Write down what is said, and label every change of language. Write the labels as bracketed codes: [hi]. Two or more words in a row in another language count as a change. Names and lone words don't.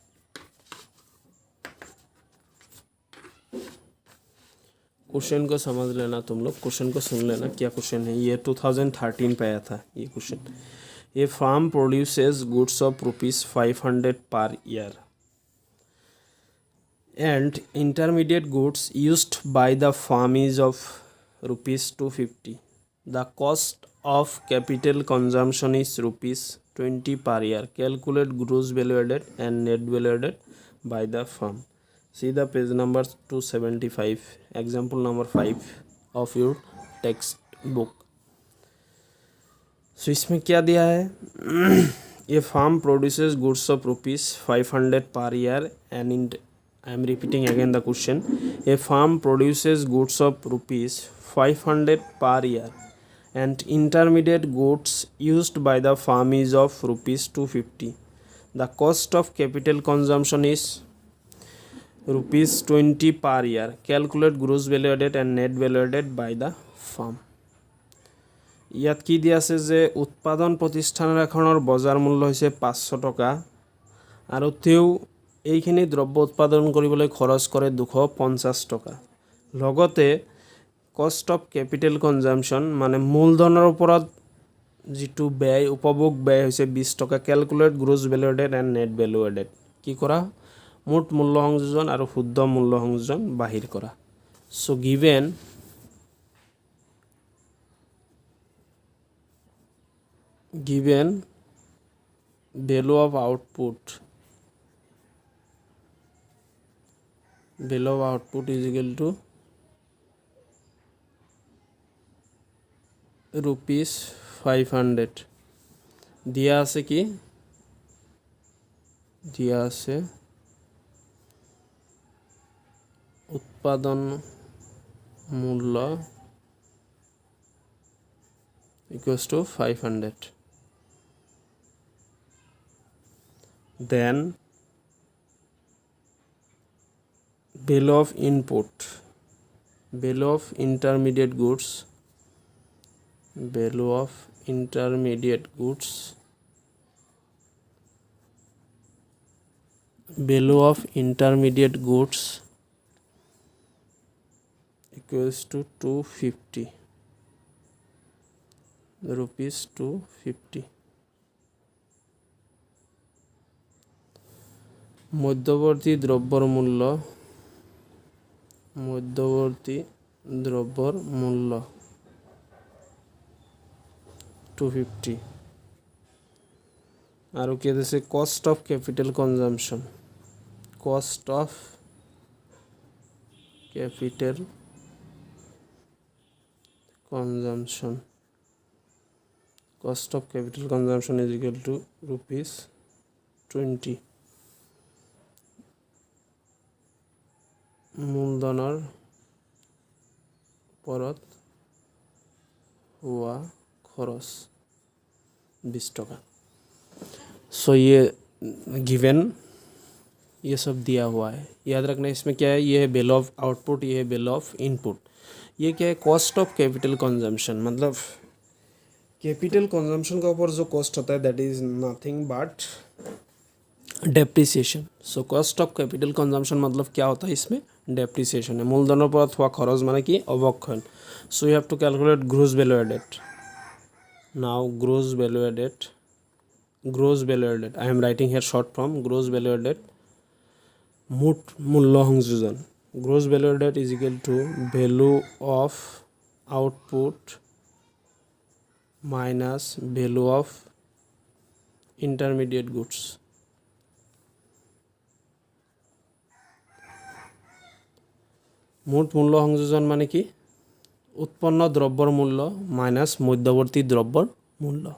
[hi] क्वेश्चन को समझ लेना तुम लोग, क्वेश्चन को सुन लेना क्या क्वेश्चन है। ये 2013 पे आया था ये क्वेश्चन। [en] ये farm produces goods of ₹500 per year and intermediate goods used by the farm is of ₹250। the cost of capital consumption is ₹20 per year. Calculate gross value added and net value added by the firm. See the page number 275, example number 5 of your textbook. So [hi] इसमें क्या दिया है, ये [en] farm produces goods of ₹500 per year and I am repeating again the question. A farm produces goods of ₹500 per year and intermediate goods used by the farm is of ₹250. The cost of capital consumption is ₹20 per year. Calculate gross value added and net value added by the farm. [as] ইয়াত কি দিয়া আছে যে উৎপাদন প্ৰতিষ্ঠান এখনৰ বজাৰ মূল্য হৈছে 500 টকা আৰু তেওঁ এইখিনি দ্ৰব্য উৎপাদন কৰিবলৈ খৰচ কৰে 250 টকা। লগতে [en] cost of capital consumption [as] মানে মূলধনৰ ওপৰত যেটো ব্যয় উপভোগ ব্যয় হৈছে 20 টকা। [en] calculate gross value added and net value added. [as] কি কৰা, মুঠ মূল্য সংযোজন আৰু শুদ্ধ মূল্য সংযোজন বাহিৰ কৰা। [en] সো given value of output is equal to ₹500 [as] দিয়া আছে, কি দিয়া আছে উৎপাদন মূল্য [en] equals to 500, then value of input, value of intermediate goods, value of intermediate goods, value of intermediate goods equals to 250 rupees 250. [as] মধ্যবর্তী দ্রব্যর মূল্য, মধ্যবর্তী দ্রব্যর মূল্য [en] 250 [as] আৰু কি আছে [en] cost of capital consumption, cost of capital consumption, cost of capital consumption is equal to ₹20. [as] মূলধনৰ ওপৰত হোৱা খৰচ 20 টকা। [hi] सो ये गिवन, ये सब दिया हुआ है, याद रखना। इसमें क्या है, ये है [en] bill of output, [hi] ये है [en] bill of input. [hi] ये क्या है, [en] cost of capital consumption, [hi] मतलब [en] capital consumption [hi] का ऊपर जो कॉस्ट होता है [en] that is nothing but depreciation. [hi] सो [en] cost of capital consumption [hi] मतलब क्या होता है, इसमें डेप्रिसिएशन है। [as] মূলধনৰ ওপৰত হোৱা খৰচ মানে কি, অবক্ষয়। [en] so you have to calculate gross value added. now gross value added, gross value added I am writing here short form, gross value added [as] মুঠ মূল্য সংযোজন। [en] gross value added is equal to value of output minus value of intermediate goods. [as] মুঠ মূল্য সংযোজন মানে কি উৎপন্ন দ্ৰব্যৰ মূল্য মাইনাছ মধ্যৱৰ্তী দ্ৰব্যৰ মূল্য।